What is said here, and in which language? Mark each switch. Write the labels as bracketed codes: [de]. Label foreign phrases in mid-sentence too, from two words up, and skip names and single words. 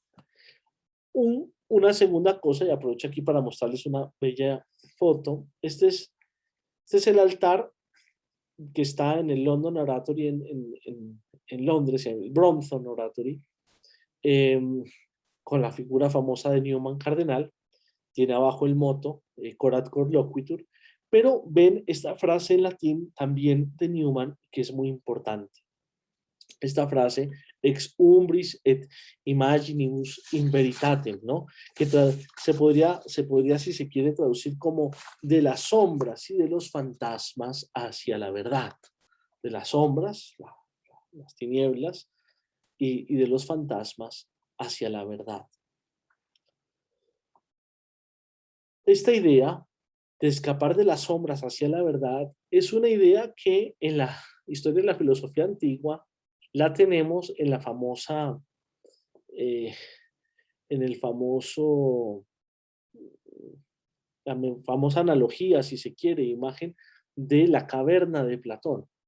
[es] Una segunda cosa, y aprovecho aquí para mostrarles una bella foto, este es el altar que está en el London Oratory en Londres, en el Brompton Oratory, eh, con la figura famosa de Newman Cardenal. Tiene abajo el moto, [la] Corat cor loquitur, [es] pero ven esta frase en latín también de Newman, que es muy importante. Esta frase, [la] ex umbris et imaginibus in veritatem, [es] ¿no? Que se podría, si se quiere, traducir como de las sombras y de los fantasmas hacia la verdad. De las sombras, las tinieblas, y de los fantasmas hacia la verdad. Esta idea de escapar de las sombras hacia la verdad es una idea que en la historia de la filosofía antigua la tenemos en la famosa, eh, en el famoso, la famosa analogía, si se quiere, imagen de la caverna de Platón.